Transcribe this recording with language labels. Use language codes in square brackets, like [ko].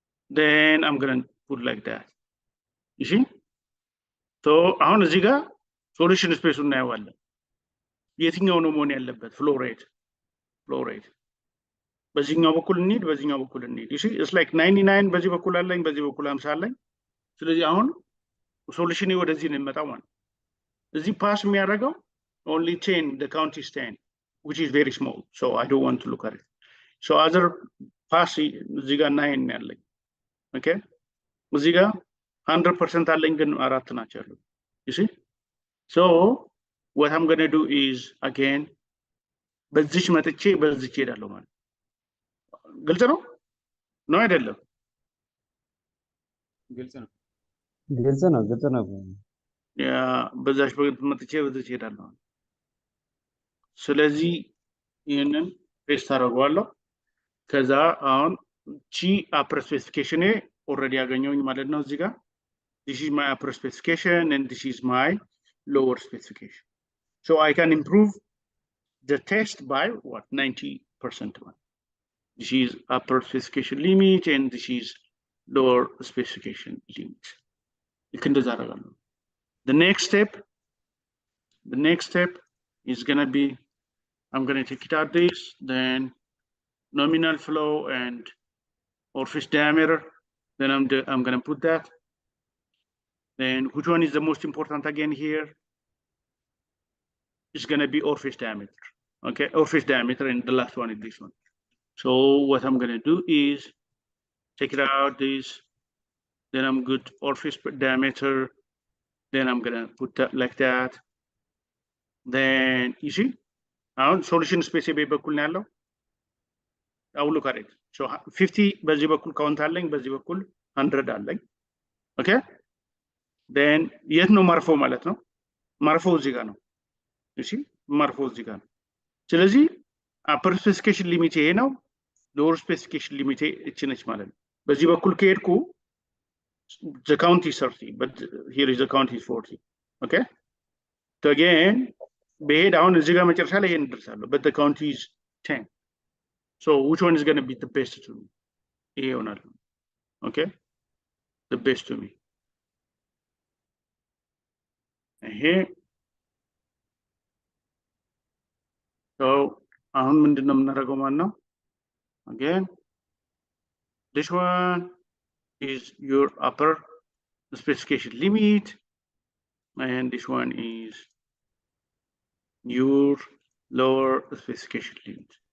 [en] then I'm going to put like that you see so [am] አሁን እዚህ ጋር ሶሉሽን ስፔስ እናየዋለን የትኛው ነው መሆን ያለበት flow rate በዚህኛው በኩል እንሂድ [en] you see it's like 99 [am] በዚህ በኩል አለኝ በዚህ በኩል 50 አለኝ ስለዚህ አሁን ሶሉሽን ወደዚህ ነው የሚመጣው ማለት እዚህ ፓስ የሚያደርገው [en] only 10, the count is 10, which is very small. So I don't want to look at it. So other pass, Ziga 9 [am] ያለኝ. [en] Okay? [am] Ziga 100% አለኝ ግን አራት ናቸው ያሉት. [en] You see? So what I'm going to do is, again, [am] በዚች መጥቼ በዚች ሄዳለሁ ማለት ግልጽ ነው ነው አይደለም? ግልጽ ነው። ግልጽ ነው። ያ በዛች መጥቼ በዚች ሄዳለሁ። ስለዚህ ይሄንን ፔስት አደርገዋለሁ። ከዛ አሁን ቺ አፕር ስፔሲፊኬሽን ኦልሬዲ ያገኘውኝ ማለት ነው እዚህ ጋር [en] this is my upper specification and this is my lower specification. So I can improve the test by what 90%. This is upper specification limit and this is lower specification limit. You can do that. The next step is gonna be, I'm gonna take it out this, then nominal flow and orifice diameter. Then I'm gonna put that. Then which one is the most important again here? It's gonna be orifice diameter. Okay, orifice diameter, and the last one is this one. So what I'm gonna do is take it out this, then I'm good orifice diameter, then I'm gonna put that like that. Then you see, our solution space [am] በኩል ነው ያለው. [en] I will look at it. [am] So 50 በዚህ በኩል ካውንት አለኝ፣ በዚህ በኩል 100 አለኝ. [en] Okay? [am] Then የት ነው ማርፈው ማለት ነው? ማርፈው እዚህ ጋር ነው. [en] You see? [am] ማርፈው እዚህ ጋር ነው. ስለዚህ upper specification limit ይሄ ነው, lower specification limit እቺ ነች ማለት ነው. በዚህ በኩል ከሄድኩ [en] the count is 30, but here is the count is 40. Okay? So again, [am] በሄድ አሁን እዚህ ጋር መጨረሻ ላይ ይሄን እንደርሳለሁ, [en] but the count is 10. So which one is going to be the best to me? [am] ይሄ ይሆናል. [en] Okay? The best to me. Here. [am] So አሁን ምንድነው የምናደርገው ማለት ነው? [en] Again, this one is your upper specification limit, and this one is your lower specification limit.